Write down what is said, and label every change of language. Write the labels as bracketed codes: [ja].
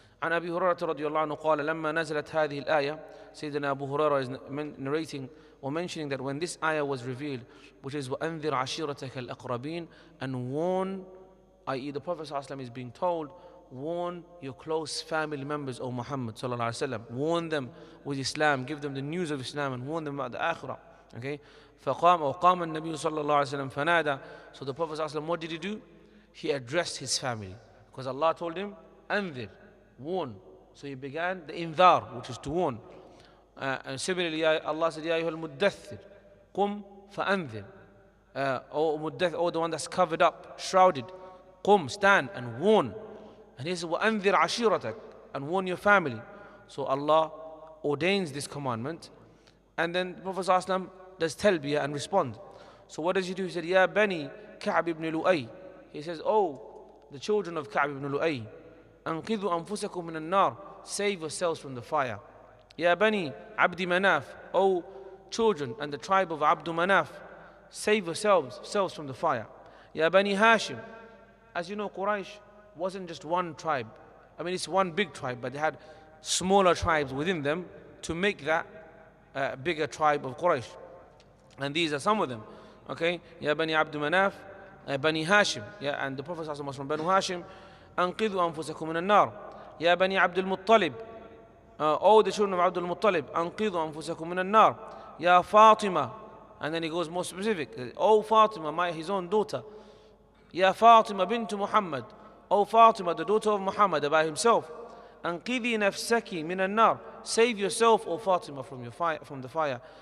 [ar] عن أبي هريرة رضي الله عنه قال لما نزلت هذه الآية, [en] Sayyidina Abu Hurairah is narrating or mentioning that when this ayah was revealed, which is [ar] وَأَنذِرْ عَشِيرَتَكَ الْأَقْرَبِينَ, [en] and warn, i.e. the Prophet ﷺ is being told, warn your close family members, O Muhammad sallallahu alaihi wasallam, warn them with Islam, give them the news of Islam and warn them about the akhirah. Okay, [ar] فقام النبي صلى الله عليه وسلم فنادى. [en] So the Prophet ﷺ, what did he do? He addressed his family because Allah told him أنذر, warn. So he began the inzar, which is to warn. And similarly, Allah said, [ar] يا أيها المدثر قم فأنذر. [en] Or the one that's covered up, shrouded, قم, stand and warn. And he said, [ar] وأنذر عشيرتك, [en] and warn your family. So Allah ordains this commandment. And then the Prophet ﷺ does talbiyah and respond. So what does he do? He said, [ar] يا بني كعب ibn لؤي. [en] He says, oh, the children of Ka'b ibn Lu'ay, [ar] أنقذوا أنفسكم من النار, [en] save yourselves from the fire. [ar] يا بني عبد مناف, [en] O children and the tribe of Abd Manaf, save yourselves from the fire. [ar] يا بني [en] Hashim, as you know, Quraysh wasn't just one tribe. I mean, it's one big tribe, but they had smaller tribes within them to make that bigger tribe of Quraysh. And these are some of them. Okay, [ar] يا بني عبد مناف, بني هاشم, [en] yeah, and the Prophet was from Banu Hashim. [ar] أنقذوا أنفسكم من النار. يا بني عبد المطلب, [en] all the children of Abdul Muttalib, [ar] أنقذوا أنفسكم من النار. يا فاطمة, [en] and then he goes more specific. Oh Fatima, his own daughter. [ar] يا فاطمة بنت محمد, [en] oh Fatima, the daughter of Muhammad, about himself. [ar] أنقذي نفسك من النار, [en] save yourself, O Fatima, from the fire.